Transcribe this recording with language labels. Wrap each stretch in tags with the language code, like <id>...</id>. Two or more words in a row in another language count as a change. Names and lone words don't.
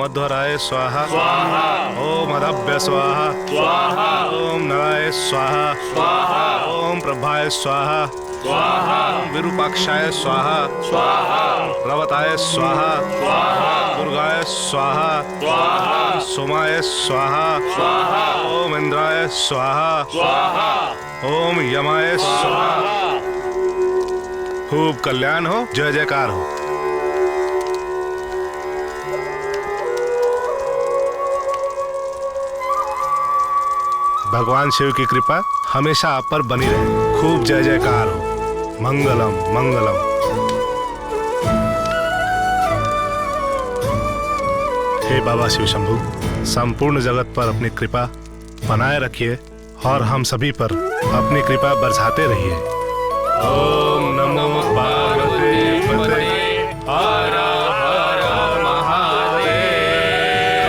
<sa>अध्वराय स्वाहा स्वाहा, ओम अदभ्य स्वाहा स्वाहा, ओम नराय स्वाहा स्वाहा, ओम प्रभाय स्वाहा स्वाहा, विरूपाक्षाय स्वाहा स्वाहा, रवताय स्वाहा स्वाहा, दुर्गाय स्वाहा स्वाहा, सोमाय स्वाहा स्वाहा, ओम इंद्राय स्वाहा स्वाहा, ओम यमाय स्वाहा।</sa> <hi>खूब कल्याण हो, जय जयकार हो। भगवान शिव की कृपा हमेशा आप पर बनी रहे। खूब जय जयकार हो। मंगलम मंगलम। हे बाबा शिव शंभू, संपूर्ण जगत पर अपनी कृपा बनाए रखिए और हम सभी पर अपनी कृपा बरसाते रहिए।</hi> <sa>ओम नमो पार्वती पते हर हर महादेव।</sa>